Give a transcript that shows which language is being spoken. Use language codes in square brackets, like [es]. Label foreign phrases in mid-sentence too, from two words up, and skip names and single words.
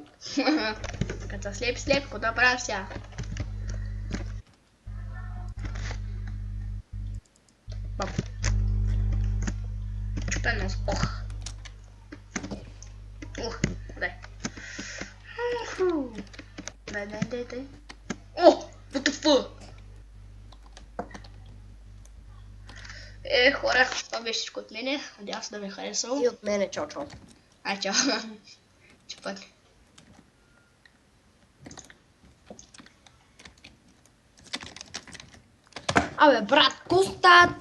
[bg] Като са слеп, какво да правим сега? Бам. Чупен нос. Дай. Дай. [en] What the fuck? [bg] Хора, това беше всичко от мене. Надявам се да ви е харесало. И от мене, чао. Ай, чао. Чупак. Абе, брат, коста